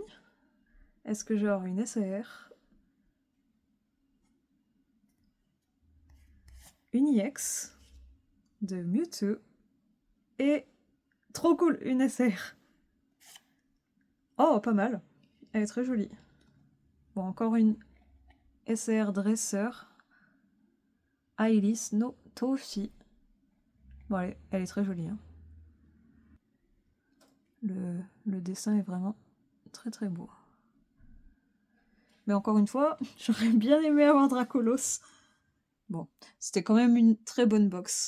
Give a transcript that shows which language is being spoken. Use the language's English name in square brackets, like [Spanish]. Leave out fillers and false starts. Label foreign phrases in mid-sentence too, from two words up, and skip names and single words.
[French] Est-ce que j'aurai une SAR? Une EX de Mewtwo et trop cool, une SR. Oh, pas mal. Elle est très jolie. Bon, encore une SR Dresseur. Ailis no Toshi. Bon, elle est très jolie. Hein. Le dessin est vraiment très très beau. Mais encore une fois, j'aurais bien aimé avoir Dracolos. Bon, c'était quand même une très bonne box.